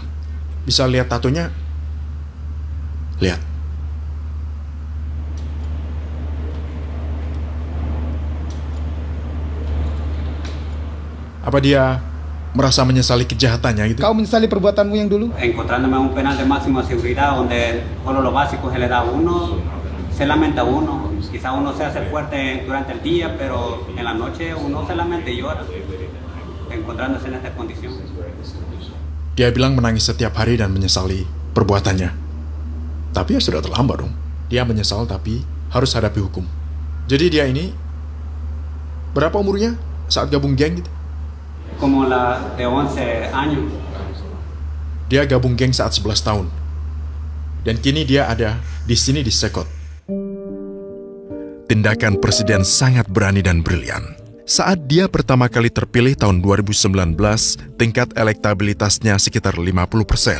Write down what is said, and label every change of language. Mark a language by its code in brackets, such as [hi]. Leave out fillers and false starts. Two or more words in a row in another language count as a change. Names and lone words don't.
[id] Bisa lihat tatonya? Lihat. Apa dia merasa menyesali kejahatannya gitu? Kau menyesali perbuatanmu yang dulu? [es] Encontrándome en un penal de máxima seguridad donde solo lo básico se le da a uno, se lamenta uno. Quizá uno se hace fuerte durante el día, pero en la noche uno se lamenta y llora, encontrándose en esta condición. [id] Dia bilang menangis setiap hari dan menyesali perbuatannya. Tapi ya sudah terlambat dong. Dia menyesal tapi harus hadapi hukum. Jadi dia ini berapa umurnya saat gabung geng gitu? [es] Como la de 11 años. [id] Dia gabung geng saat 11 tahun. Dan kini dia ada di sini di Sekot. Tindakan presiden sangat berani dan brilian. Saat dia pertama kali terpilih tahun 2019, tingkat elektabilitasnya sekitar 50%.